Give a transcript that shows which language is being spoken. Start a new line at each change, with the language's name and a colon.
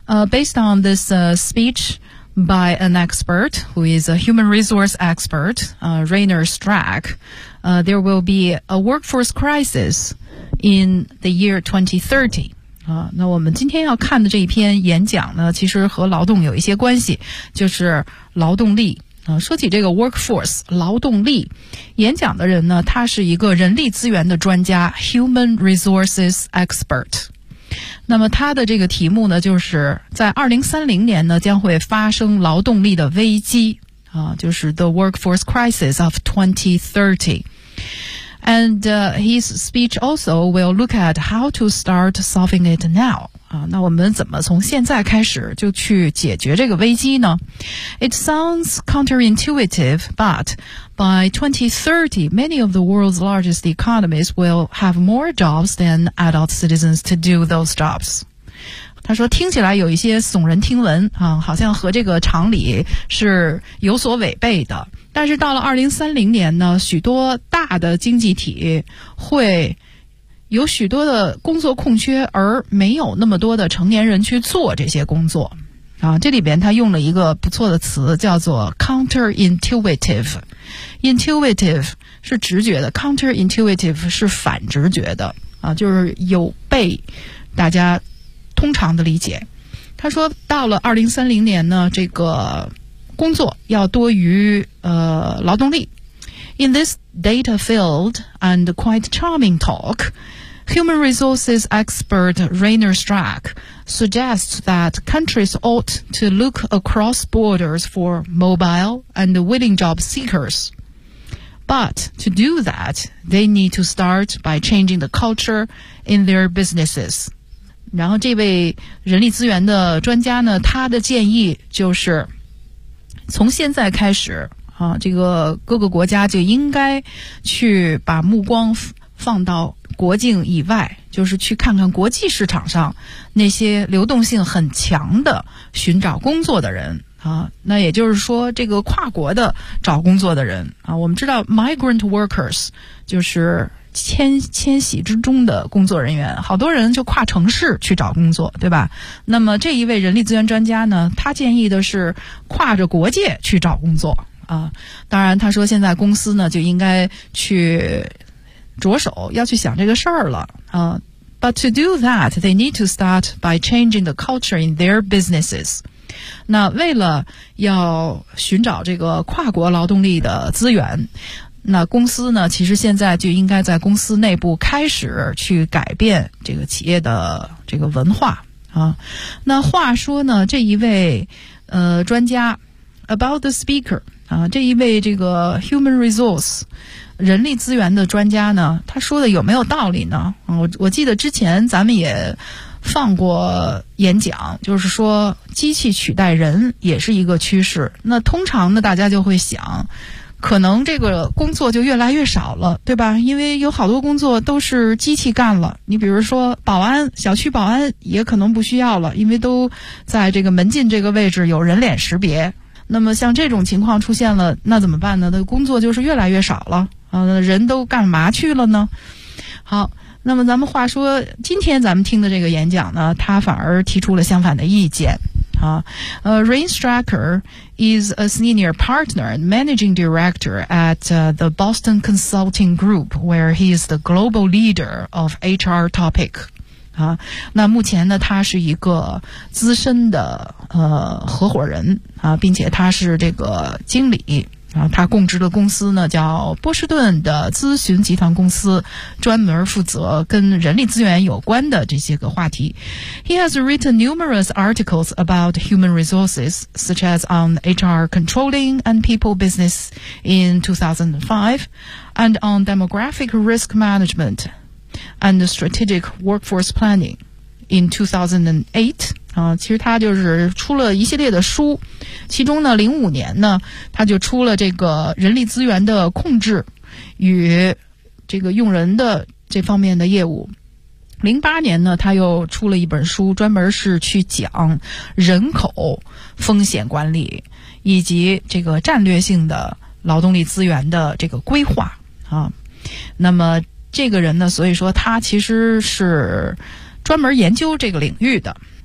English: Based on this speech by an expert, who is a human resource expert, Rainer Strack, there will be a workforce crisis in the year 2030.
Chinese: 那我们今天要看的这一篇演讲呢，其实和劳动有一些关系，就是劳动力。说起这个 workforce 劳动力，演讲的人呢，他是一个人力资源的专家
English: human resources expert。
Chinese: 那么他的这个题目呢，就是在2030年呢，将会发生劳动力的危机啊，就是
English: the workforce crisis of 2030。 And his speech also will look at how to start solving it now.
Chinese: 那我们怎么从现在开始就去解决这个危机呢？
English: It sounds counterintuitive, but by 2030, many of the world's largest economies will have more jobs than adult citizens to do those jobs.
Chinese: 他说听起来有一些耸人听闻，好像和这个常理是有所违背的。但是到了2030年呢，许多大的经济体会有许多的工作空缺，而没有那么多的成年人去做这些工作。啊，这里边他用了一个不错的词，叫做 counterintuitive。 intuitive 是直觉的， counterintuitive 是反直觉的。啊，就是有被大家通常的理解。他说到了2030年呢，这个工作要多于劳动力。
English: In this data-filled and quite charming talk, human resources expert Rainer Strack suggests that countries ought to look across borders for mobile and willing job seekers. But to do that, they need to start by changing the culture in their businesses.
Chinese: 然后这位人力资源的专家呢，他的建议就是从现在开始啊，这个各个国家就应该去把目光放到国境以外，就是去看看国际市场上那些流动性很强的寻找工作的人啊。那也就是说，这个跨国的找工作的人啊，我们知道
English: migrant workers
Chinese: 就是迁徙之中的工作人员，好多人就跨城市去找工作，对吧？那么这一位人力资源专家呢，他建议的是跨着国界去找工作啊。当然他说现在公司呢就应该去着手要去想这个事儿了啊。
English: But to do that, they need to start by changing the culture in their businesses.
Chinese: 那为了要寻找这个跨国劳动力的资源，那公司呢，其实现在就应该在公司内部开始去改变这个企业的这个文化啊。那话说呢，这一位专家
English: about the speaker
Chinese: 啊，这一位这个
English: human resource
Chinese: 人力资源的专家呢，他说的有没有道理呢？我记得之前咱们也放过演讲，就是说机器取代人也是一个趋势。那通常呢，大家就会想，可能这个工作就越来越少了，对吧？因为有好多工作都是机器干了。你比如说保安，小区保安也可能不需要了，因为都在这个门禁这个位置有人脸识别。那么像这种情况出现了，那怎么办呢？那工作就是越来越少了人都干嘛去了呢？好，那么咱们话说，今天咱们听的这个演讲呢，他反而提出了相反的意见。
English: Rain Straker is a senior partner and managing director at the Boston Consulting Group, where he is the global leader of HR topic.
Chinese: 那目前呢，他是一个资深的合伙人并且他是这个经理他供职的公司呢叫波士顿的咨询集团公司，专门负责跟人力资源有关的这些个话题。
English: He has written numerous articles about human resources, such as on HR controlling and people business in 2005, and on demographic risk management. And strategic workforce planning in 2008.
Chinese: 其实他就是出了一系列的书，其中呢05年呢他就出了这个人力资源的控制与这个用人的这方面的业务。 08年呢他又出了一本书，专门是去讲人口风险管理以及这个战略性的劳动力资源的这个规划那么这个人呢，所以说他其实是专门研究这个领域的。